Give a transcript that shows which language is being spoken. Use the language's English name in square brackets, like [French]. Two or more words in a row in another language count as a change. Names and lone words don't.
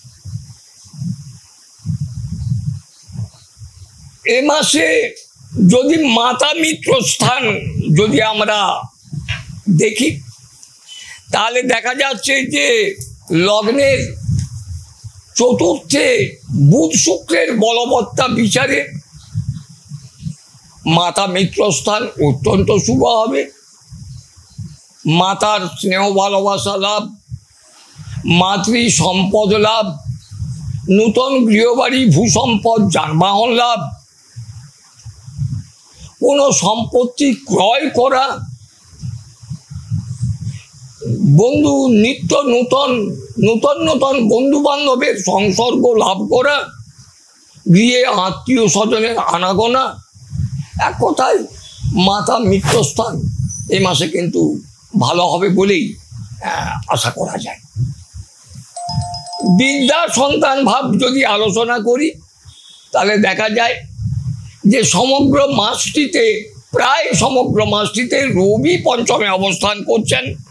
[Bangla] এ মাসে যদি মাতা মিত্র স্থান যদি আমরা দেখি তাহলে দেখা যাচ্ছে যে লগ্নের চতুর্থে বুধ শুক্রের বলবত্তা বিচারে মাতা মিত্র স্থান অত্যন্ত শুভ হবে। মাতার স্নেহ ভালোবাসা লাভ, মাতৃ সম্পদ লাভ, নূতন গৃহবাড়ি ভূসম্পদ যানবাহন लाभ, কোনো সম্পত্তি ক্রয় করা, বন্ধু নিত্য নূতন নূতন নূতন বন্ধু বান্ধবের সংসর্গ লাভ করা, গৃহে আত্মীয় স্বজনের আনাগোনা, এক কথায় মাতা মিত্র স্থান এই মাসে কিন্তু ভালো হবে বলেই আশা করা যায়। বিদ্যা সন্তান ভাব যদি আলোচনা করি তাহলে দেখা যায় যে সমগ্র মাসটিতে প্রায় সমগ্র মাসটিতে রবি পঞ্চমে অবস্থান করছেন।